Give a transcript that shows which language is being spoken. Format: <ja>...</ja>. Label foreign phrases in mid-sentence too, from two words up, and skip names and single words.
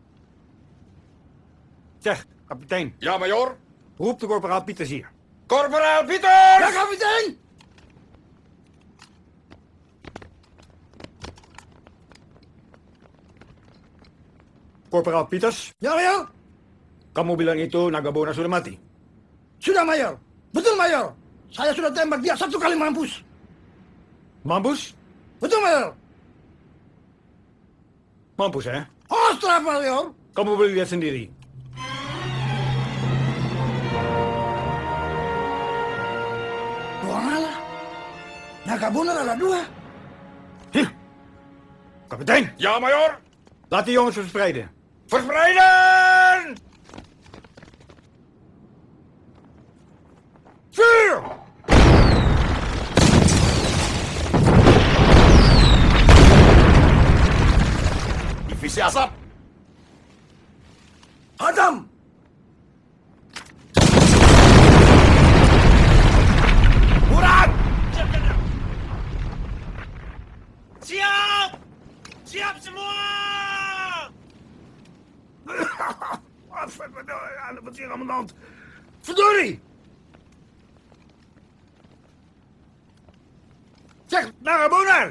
<nl>Zeg, kapitein. Ja, majoor? Roep de korporaal Pieters hier. Korporaal Pieters! Ja, kapitein! Korporaal Pieters.</nl> <id>Ya, Mayor. Kamu bilang itu Naga Bonar sudah mati? Sudah, Mayor. Betul, Mayor. Saya sudah tembak dia 1 kali mampus. Mampus? Betul, Mayor. Mampus, hè? Ostra, Mayor. Kamu boleh lihat sendiri. Buanglah. Naga Bonar ada 2.</id> <nl>Kapitein. Ja, majoor. Laat die jongens verspreiden. Verspreiden! Vuur!</nl> <id>Divisi asap. Adam. Murad! Siap! Siap semua!</id> <nl>Wat is hier aan de hand? Verdorie! Zeg, Naga Bonar!</nl>